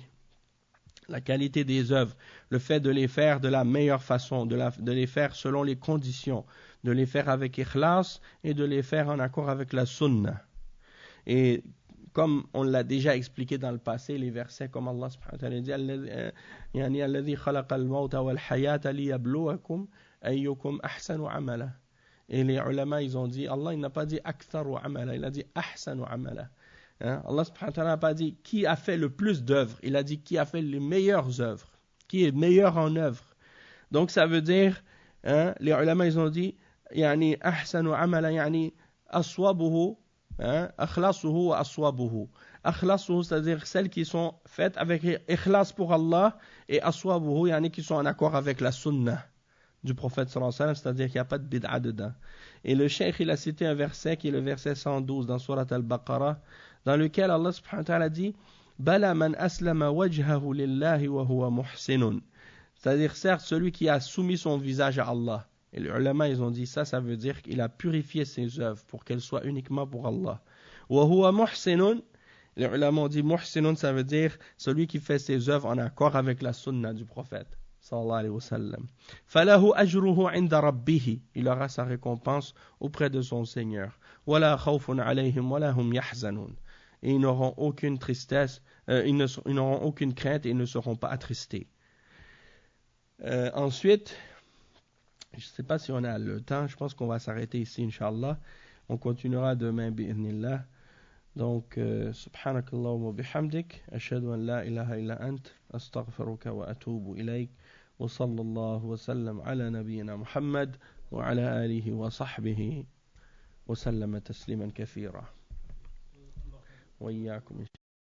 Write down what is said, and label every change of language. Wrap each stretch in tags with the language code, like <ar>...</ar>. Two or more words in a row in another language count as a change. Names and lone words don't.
<fr>La qualité des œuvres, le fait de les faire de la meilleure façon, de les faire selon les conditions, de les faire avec ikhlas et de les faire en accord avec la sunna. Et comme on l'a déjà expliqué dans le passé, les versets comme</fr> <ar>الله سبحانه وتعالى</ar> <fr>dit</fr> <ar>يعني الذي خلق الموت والحياة ليبلوكم أيكم أحسن عملا.</ar> <fr>Et les ulama, ils ont dit, Allah, il n'a pas dit</fr> <ar>أكثر عملا,</ar> <fr>il a dit</fr> <ar>أحسن عملا.</ar> <fr>Hein?</fr> <ar>الله سبحانه وتعالى</ar> <fr>n'a pas dit qui a fait le plus d'œuvres, il a dit qui a fait les meilleures œuvres, qui est meilleur en œuvres. Donc ça veut dire, hein, les ulama, ils ont dit,</fr> <ar>يعني أحسن عملا، يعني أصوبه,</ar> <fr>hein,</fr> <ar>أخلصه وأصوبه.</ar> <fr>Akhlasuhu, c'est-à-dire celles qui sont faites avec ikhlas pour Allah, et</fr> <ar>أصوبه، يعني</ar> <fr>qui sont en accord avec la sunnah du prophète</fr> <ar>صلى الله عليه وسلم,</ar> <fr>c'est-à-dire qu'il n'y a pas de bid'a dedans. Et le cheikh, il a cité un verset qui est le verset 112 dans Surat al-Baqarah, dans lequel</fr> <ar>الله سبحانه وتعالى</ar> <fr>dit</fr> <ar>بلى من أسلم وجهه لله وهو محسن.</ar> <fr>C'est-à-dire, certes, celui qui a soumis son visage à Allah. Et les ulama, ils ont dit ça veut dire qu'il a purifié ses œuvres pour qu'elles soient uniquement pour Allah.</fr> <ar>وهو محسن.</ar> <fr>Les ulama ont dit muhsinun, ça veut dire celui qui fait ses œuvres en accord avec la sunna du prophète.</fr> <ar>صلى الله عليه وسلم. فله أجره عند ربه.</ar> <fr>Il aura sa récompense auprès de son Seigneur.</fr> <ar>ولا خوف عليهم ولا هم يحزنون.</ar> <fr>Et ils n'auront aucune tristesse, ils n'auront aucune crainte et ils ne seront pas attristés. Ensuite, je ne sais pas si on a le temps, je pense qu'on va s'arrêter ici, Inch'Allah. On continuera demain, bi'idhnillah. Donc,</fr> <ar>سبحانك اللهم وبحمدك، أشهد أن لا إله إلا أنت، أستغفرك وأتوب إليك. وصلى الله وسلم على نبينا محمد وعلى آله وصحبه وسلم تسليما كثيرا وإياكم</ar>